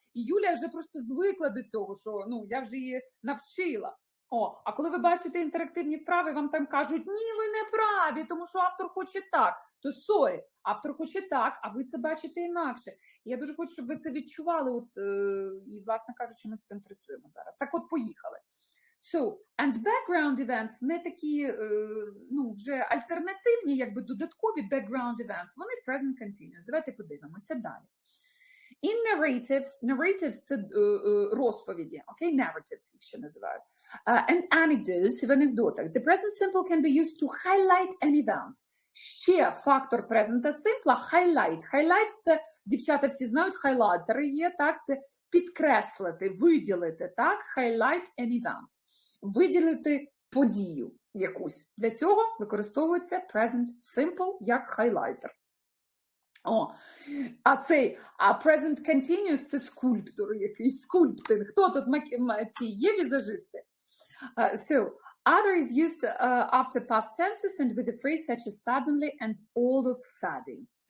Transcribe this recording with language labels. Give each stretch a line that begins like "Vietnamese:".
Ukrainian: І Юлія вже просто звикла до цього, що я вже її навчила. А коли ви бачите інтерактивні вправи, вам там кажуть, ні, ви не праві, тому що автор хоче так. То сорі, автор хоче так, а ви це бачите інакше. І я дуже хочу, щоб ви це відчували. І, власне кажучи, ми з цим працюємо зараз. Так от, поїхали. So, and background events не такі, вже альтернативні, якби додаткові background events, вони в present continuous. Давайте подивимося далі. In narratives – це розповіді, okay? Narratives їх ще називають.
English: And anecdotes –
Ukrainian: в анекдотах.
English: The present simple can be used to highlight an event.
Ukrainian: Ще фактор present simple – highlight. Highlight – це, дівчата всі знають, хайлайтери є, так? Це підкреслити, виділити, так?
English: Highlight an event.
Ukrainian: Виділити подію якусь. Для цього використовується present simple як хайлайтер. А present continuous – це скульптор якийсь, скульптинг. Хто тут є візажисти?
English: So, other is used after past tenses and with a phrase such as suddenly and all of sudden.